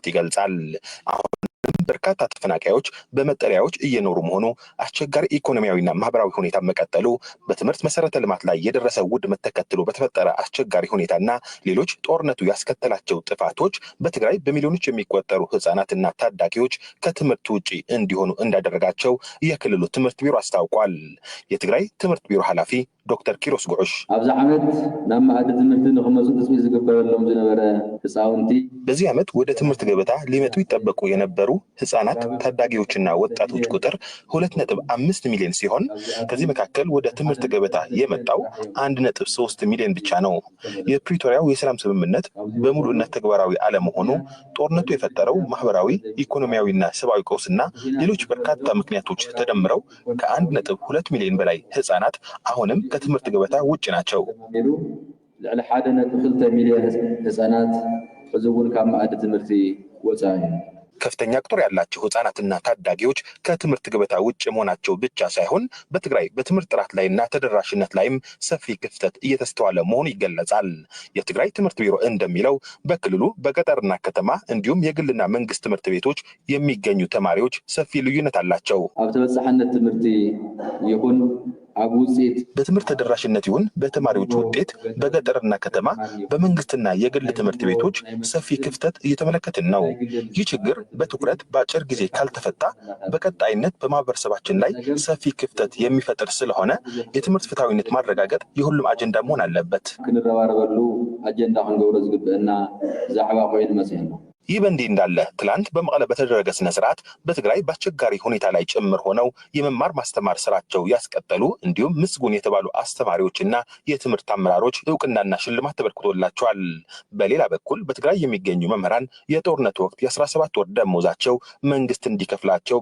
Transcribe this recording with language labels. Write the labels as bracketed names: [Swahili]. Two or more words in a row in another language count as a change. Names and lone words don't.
[Amharic] ይገልጻል። አሁን በርካታ ተፈናቃዮች በመጠለያዎች እየኖሩ መሆኑ፣ አስቸጋሪ ኢኮኖሚያዊና ማህበራዊ ሁኔታ መቀጠሉ፣ በትምህርት መሰረተ ልማት ላይ የደረሰ ውድመት ተከትሎ በተፈጠረ አስቸጋሪ ሁኔታና ሌሎች ጦርነቱ ያስከተላቸው ጥፋቶች በትግራይ በሚሊዮኖች የሚቆጠሩ ህጻናትና ታዳጊዎች ከትምህርት ውጪ እንዲሆኑ እንዳደረጋቸው የክልሉ ትምህርት ቢሮ አስታውቋል። የትግራይ ትምህርት ቢሮ ኃላፊ ዶክተር ኪሮስ ጉዑሽ [Tigrinya] አብዛ ዓመት ናብ ማዕድ ትምህርቲ ንኽመፁ ተስፋ ዝግበረሎም ዝነበረ ህፃውንቲ [Amharic] በዚህ ዓመት ወደ ትምህርት ገበታ ሊመጡ ይጠበቁ የነበሩ ህጻናት፣ ታዳጊዎችና ወጣቶች ቁጥር 2.5 ሚሊዮን ሲሆን ከዚህ መካከል ወደ ትምህርት ገበታ የመጣው 1.3 ሚሊዮን ብቻ ነው። የፕሪቶሪያው የሰላም ስምምነት በሙሉነት ተግባራዊ አለመሆኑ፣ ጦርነቱ የፈጠረው ማህበራዊ፣ ኢኮኖሚያዊና ሰብአዊ ቀውስና ሌሎች በርካታ ምክንያቶች ተደምረው ከ1.2 ሚሊዮን በላይ ህጻናት አሁንም ከትምህርት ገበታ ውጭ ናቸው። [Tigrinya] ልዕሊ 1.2 ሚሊዮን ህጻናት ሕዝቡን ካብ ማዕድ ትምህርቲ ወፃኢ [Amharic] ከፍተኛ ቁጥር ያላቸው ህጻናትና ታዳጊዎች ከትምህርት ገበታ ውጭ መሆናቸው ብቻ ሳይሆን በትግራይ በትምህርት ጥራት ላይና ተደራሽነት ላይም ሰፊ ክፍተት እየተስተዋለ መሆኑ ይገለጻል። የትግራይ ትምህርት ቢሮ እንደሚለው በክልሉ በገጠርና ከተማ እንዲሁም የግልና መንግስት ትምህርት ቤቶች የሚገኙ ተማሪዎች ሰፊ ልዩነት አላቸው። [Tigrinya] ኣብ ተበጻሕነት ትምህርቲ ይሁን [Amharic] በትምህርት ተደራሽነት ይሁን በተማሪዎች ውጤት በገጠርና ከተማ በመንግስትና የግል ትምህርት ቤቶች ሰፊ ክፍተት እየተመለከትን ነው። ይህ ችግር በትኩረት በአጭር ጊዜ ካልተፈታ በቀጣይነት በማህበረሰባችን ላይ ሰፊ ክፍተት የሚፈጥር ስለሆነ የትምህርት ፍትሃዊነት ማረጋገጥ የሁሉም አጀንዳ መሆን አለበት። [Tigrinya] ክንረባረበሉ አጀንዳ ክንገብሮ ዝግበአና ዛዕባ ኮይኑ መጽሔ ነው። [Amharic] ይህ በእንዲህ እንዳለ ትላንት በመቀለ በተደረገ ስነ ስርዓት በትግራይ በአስቸጋሪ ሁኔታ ላይ ጭምር ሆነው የመማር ማስተማር ስራቸው ያስቀጠሉ እንዲሁም ምስጉን የተባሉ አስተማሪዎችና የትምህርት አመራሮች እውቅናና ሽልማት ተበርክቶላቸዋል። በሌላ በኩል በትግራይ የሚገኙ መምህራን የጦርነት ወቅት የ17 ወር ደመወዛቸው መንግስት እንዲከፍላቸው